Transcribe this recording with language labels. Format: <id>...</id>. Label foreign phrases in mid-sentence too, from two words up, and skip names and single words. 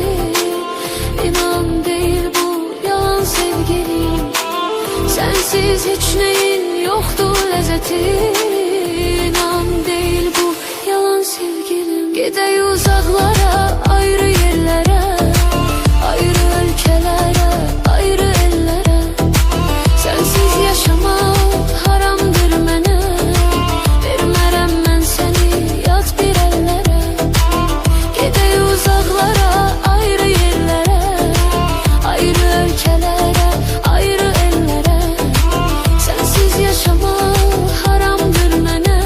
<tr>İnan değil bu yalan sevgilim, sensiz hiç neyin yoktur lezzeti. İnan değil bu yalan sevgilim. Gidey uzaklara, ayrı yerlere, ayrı ülkelere, ayrı ellere. Sensiz yaşamak haramdır mənə.</tr> <az>Vermərəm mən səni yat bir ellere.</az> <tr>Gidey uzaklara, ayrı yerlere, ayrı ülkelere, ayrı ellere. Sensiz yaşamak haramdır mənə.</tr>